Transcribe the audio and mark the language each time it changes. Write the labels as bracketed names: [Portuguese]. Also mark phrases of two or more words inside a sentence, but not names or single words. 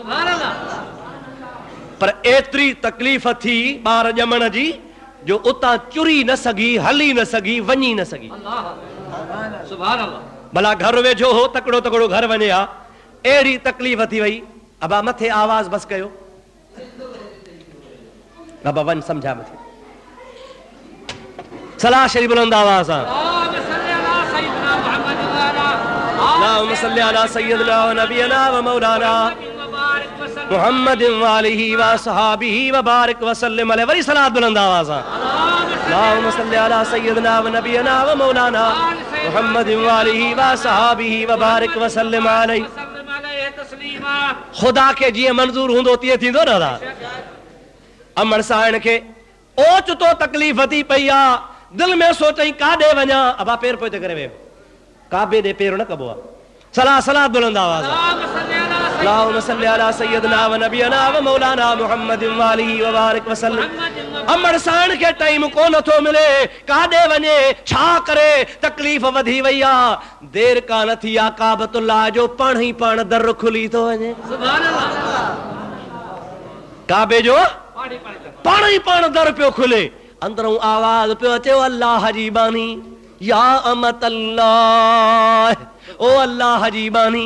[Sindhi] पर एतिरी तकलीफ़ थी ॿार ॼमण जी जो उतां चुरी न सघी, हली न सघी, वञी न सघी। भला घर वेझो हो, तकड़ो तकड़ो घर वञे हा। अहिड़ी तकलीफ़ थी वई। अबा मथे आवाज़ बस कयो। बाबा वञ सम्झा मथे। सलाह शरीफ बुलंद आवाज़ सां। [Arabic] اللهم صل على سيدنا و نبينا و مولانا محمد و آله و أصحابه و بارك و سلم عليه. [Sindhi] वरी सलात बुलंद आवाज़ सां। [Arabic] اللهم صل على سيدنا و نبينا و مولانا محمد و آله و أصحابه و بارك و سلم عليه. [Sindhi] खुदा के जीअं मंज़ूर हूंदो तीअं थींदो न दादा। अमर साइण खे ओचितो तकलीफ़ थी पई आहे। दिल में सोचई काॾे वञा। अबा पेर पोइ ते करे वियो। काबे ॾे पेर न कबो आहे। सलाह बुलंद आवाज़। [Arabic] اللهم صل على سيدنا و نبينا و مولانا محمد و آله و بارك و سلم. [Sindhi] अमर साण के टाइम को नथो मिले, काॾे वञे छा करे, तकलीफ़ वधी वई आ। देर का नथी आ, काबतुल्लाह जो पाण ही पाण दर खुली तो वञे। [Arabic] سبحان الله. [Sindhi] काबे जो पाण ही पाण दर पियो खुले, अंदरों आवाज पियो अचे, अल्लाह जी बानी [Arabic] يا أمة الله, [Sindhi] ओ अल्लाह जी बानी।